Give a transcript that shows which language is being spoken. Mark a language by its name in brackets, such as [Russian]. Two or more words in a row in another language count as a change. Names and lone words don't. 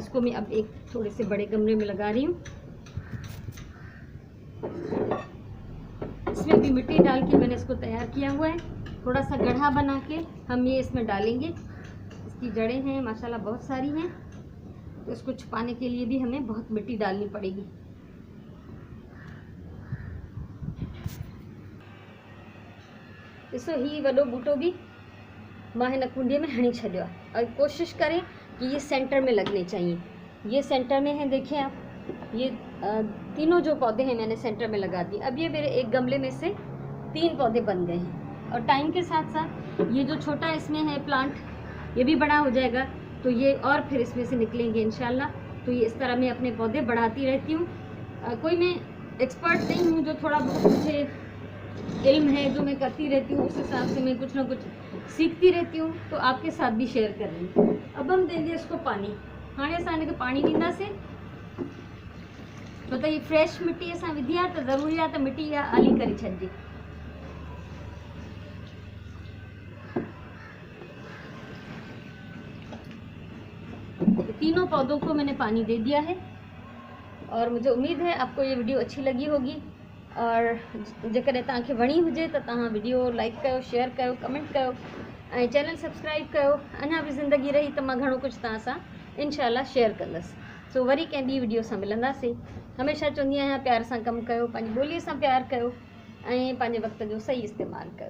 [Hindi] इसको मैं अब एक थोड़े से बड़े गमले में लगा रही हूँ। इसमें भी मिट्टी डाल के मैंने इसको तैयार किया हुआ है। थोड़ा सा गड्ढा बना के हम ये इसमें डालेंगे। इसकी जड़ें हैं माशाल्लाह बहुत सारी हैं, तो इसको छुपाने के लिए भी हमें बहुत मिट्टी डालनी पड़ेगी। [Sindhi] ॾिसो, ही वॾो बूटो भी मां हिन कुंडीअ में हणी छॾियो आहे और [Hindi] कोशिश करें कि ये सेंटर में लगने चाहिए। ये सेंटर में है, देखिए आप, ये तीनों जो पौधे हैं मैंने सेंटर में लगा दिए। अब ये मेरे एक गमले में से 3 पौधे बन गए हैं और टाइम के साथ साथ ये जो छोटा इसमें है प्लांट, ये भी बड़ा हो जाएगा, तो ये और फिर इसमें से निकलेंगे इंशाल्लाह। तो ये इस तरह मैं अपने पौधे बढ़ाती रहती हूँ। कोई मैं एक्सपर्ट नहीं हूँ, जो थोड़ा बहुत मुझे इल्म है जो मैं करती रहती हूँ, उस हिसाब से मैं कुछ ना कुछ सीखती रहती हूँ, तो आपके साथ भी शेयर कर रही हूँ। अब हम देंगे इसको पानी। [Sindhi] हाणे असां हिनखे पाणी ॾींदासीं, छो त ये फ्रेश मिट्टी असां विधी आहे, त ज़रूरी आहे त मिट्टी इहा आली करे छॾिजे। [Hindi] तीनों पौधों को मैंने पानी दे दिया है और मुझे उम्मीद है आपको ये वीडियो अच्छी लगी होगी। [Sindhi] और जेकॾहिं तव्हांखे वणी हुजे त तव्हां वीडियो लाइक कयो, शेयर कयो, कमेंट कयो ऐं चैनल सब्सक्राइब कयो। अञा बि ज़िंदगी रही त मां घणो कुझु तव्हां सां इंशाल्लाह शेयर कंदसि। सो वरी कंहिं ॿी वीडियो सां मिलंदासीं। हमेशह चवंदी आहियां, प्यार सां कमु कयो, पंहिंजी ॿोलीअ सां प्यार कयो ऐं पंहिंजे वक़्त जो सही इस्तेमालु कयो।